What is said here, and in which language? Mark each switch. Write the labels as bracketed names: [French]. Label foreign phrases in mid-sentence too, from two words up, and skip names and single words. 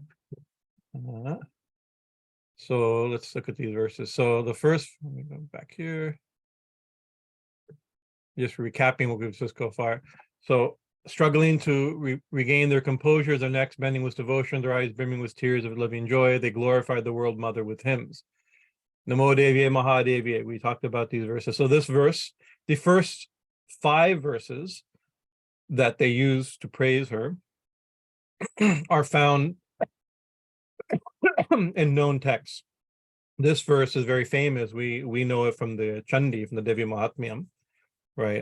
[English] So let's look at these verses. So the first, let me go back here. Just recapping what we've just go far. So struggling to regain their composure, their necks bending with devotion, their eyes brimming with tears of living joy, they glorified the world mother with hymns. [Sanskrit] Namo-Deviye Mahadeviye. [English] We talked about these verses. So this verse, the first 5 verses that they use to praise her are found in known texts. This verse is very famous. We know it from the Chandi, from the Devi Mahatmyam, right?